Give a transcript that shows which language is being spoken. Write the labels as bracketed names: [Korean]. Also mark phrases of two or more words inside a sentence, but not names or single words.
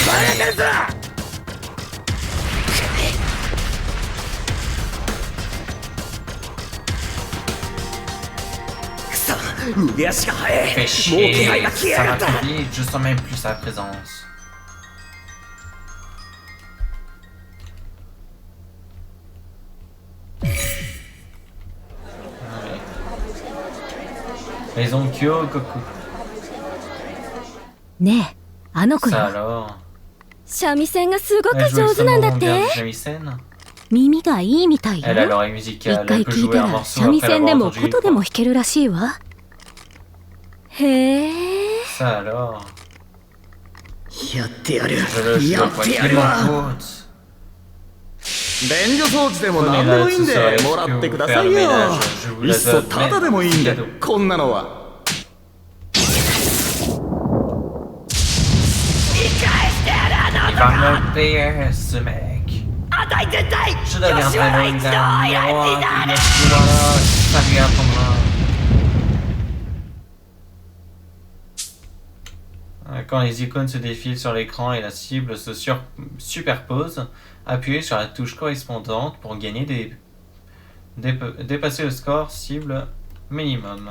[French] Fais chier, ça va trop vite, je sens même plus sa présence. Maison Kyogoku. [Japanese] ねえあの子 [French] Ça [Japanese] よ [French] alors? [Japanese] 三味線がすごく [French] Elle joue [Japanese] 上手なんだっ [French] extrêmement [Japanese] て [French] bien du shamisen. [Japanese] 耳がいいみたいよ [French] Elle a l'oreille [Japanese] 一 [French] musicale, [Japanese] 回 [French] elle peut [Japanese] 聞い [French] jouer [Japanese] た [French] un [Japanese] ら [French] morceau [Japanese] 三味 [French] après [Japanese] 線で [French] l'avoir [Japanese] も [French] entendu [Japanese] 琴 [French] une [Japanese] でも [French] fois. [Japanese] 弾けるらしいわへえ [French] Ça alors? [Japanese] やってやる [French] Je le [Japanese] や [French] chope [Japanese] ってや [French] qu'il [Japanese] る [French] m'en [Japanese] わ [French] coûte. [Japanese] 便所掃除でも [French] Prenez [Japanese] 何で [French] là [Japanese] もいいん [French] tout [Japanese] で [French] ça, [Japanese] もら [French] est-ce [Japanese] って [French] que [Japanese] く [French] vous [Japanese] だ [French] faire [Japanese] さ [French] le [Japanese] いよ [French] ménage? Je vous [Japanese] いっ [French] la [Japanese] そ [French] donne [Japanese] タダでもいいんで [French] cadeau. [Japanese] こんなのは [French] Il va me payer ce mec. Je deviendrai le numéro 1 du Yashimura. Ça lui apprendra. Quand les icônes se défilent sur l'écran et la cible se superpose, appuyez sur la touche correspondante pour gagner dépasser le score cible minimum.